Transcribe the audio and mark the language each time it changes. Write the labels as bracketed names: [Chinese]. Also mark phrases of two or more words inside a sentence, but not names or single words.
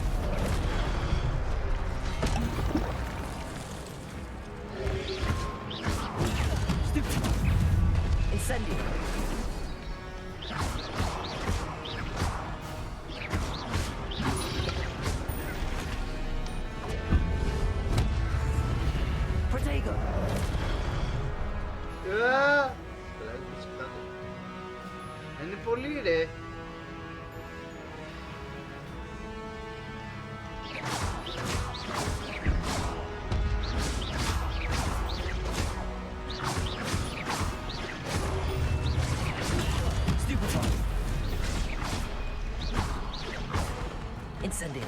[English] Stupefy. Incendio. Protego. [Greek] Καλά, είσαι κάτω. Είναι πολύ ρε. [English] Stupefy. Incendio.